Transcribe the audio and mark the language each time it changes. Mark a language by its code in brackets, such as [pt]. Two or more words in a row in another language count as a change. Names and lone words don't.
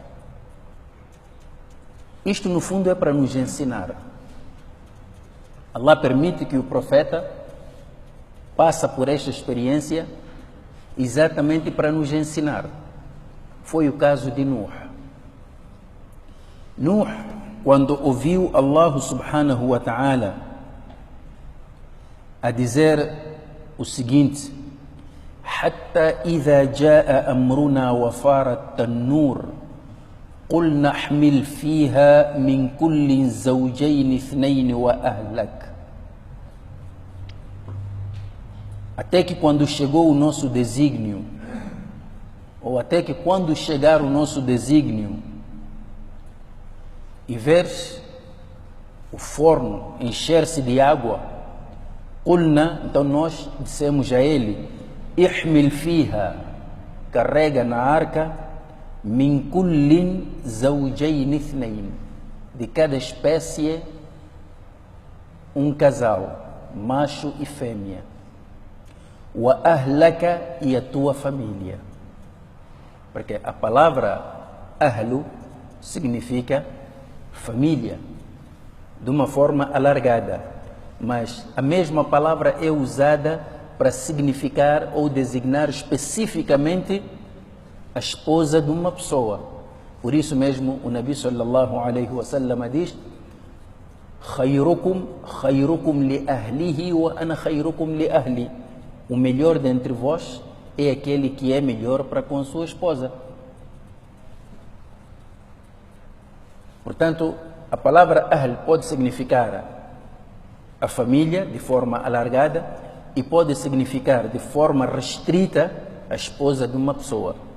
[pt] Isto no fundo é para nos ensinar. Allah permite que o profeta passe por esta experiência exatamente para nos ensinar. Foi o caso de Nuh. Nuh, quando ouviu Allah [ar] سبحانه وتعالى [pt] a dizer o seguinte: [ar] حتى إذا جاء أمرنا وفار التنور قل نحمل فيها من كل زوجين اثنين وأهلك. [pt] Até que quando chegou o nosso desígnio, ou até que quando chegar o nosso desígnio e veres o forno encher-se de água, قلنا, então nós dissemos a ele: [ar] احمل فيها, [pt] carrega na arca, [ar] من كل زوجين اثنين, [pt] de cada espécie um casal, macho e fêmea, وأهلك, e a tua família, porque a palavra ahlu significa família de uma forma alargada, mas a mesma palavra é usada para significar ou designar especificamente a esposa de uma pessoa. Por isso mesmo o Nabi [ar] صلى الله عليه وسلم [pt] diz: [ar] خيركم لأهله وأنا خيركم لأهلي. [pt] O melhor dentre vós é aquele que é melhor para com sua esposa. Portanto, a palavra ahl pode significar a família de forma alargada e pode significar de forma restrita a esposa de uma pessoa.